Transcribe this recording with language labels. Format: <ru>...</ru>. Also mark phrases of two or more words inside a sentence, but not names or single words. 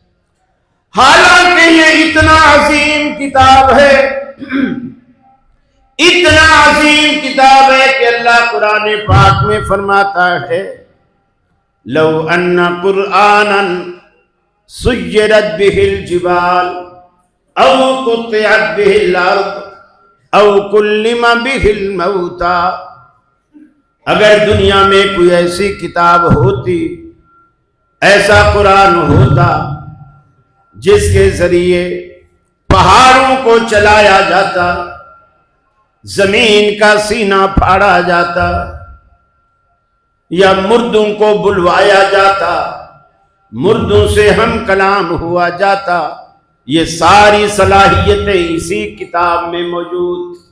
<ur>حالانکہ یہ اتنا عظیم کتاب ہے، اتنا عظیم کتاب ہے کہ اللہ قرآن پاک میں فرماتا ہے</ur> <ar>لو ان قرآنا سیرت به الجبال او قطعت به الارض او کلم به الموتى،</ar> <ur>اگر دنیا میں کوئی ایسی کتاب ہوتی، ایسا قرآن ہوتا جس کے ذریعے پہاڑوں کو چلایا جاتا، زمین کا سینہ پھاڑا جاتا، یا مردوں کو بلوایا جاتا، مردوں سے ہم کلام ہوا جاتا، یہ ساری صلاحیتیں اسی کتاب میں موجود۔</ur>